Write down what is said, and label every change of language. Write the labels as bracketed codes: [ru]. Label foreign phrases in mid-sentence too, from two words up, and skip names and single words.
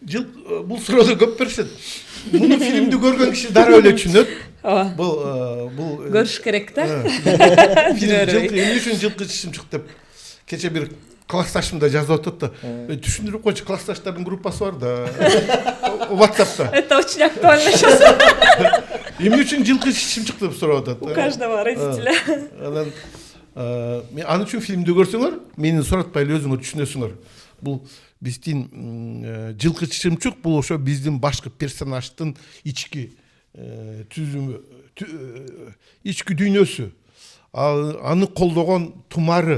[ky] бул суроодо көп беришет. Муну фильмди көргөн киши дароо эле түшүнөт. ооба Бул көрүш керек да. эмне үчүн жылкы чычымчык деп кече бир классташым да жазып атат да. Түшүндүрүп койчу, классташтардын группасы бар да. WhatsApp'та. [ru] Это очень актуально сейчас. [ky] Эмне үчүн жылкы чычымчык деп сурап атат. [ru] У каждого родителя. [ky] Анан аны үчүн фильмди көрсөңөр, мени суратпай эле өзүңөр түшүнөсүңөр. Бул биздин жылкы чычымчык бул ошо биздин башкы персонаждын ички түзүмү, ички дүйнөсү. Аны колдогон тумары.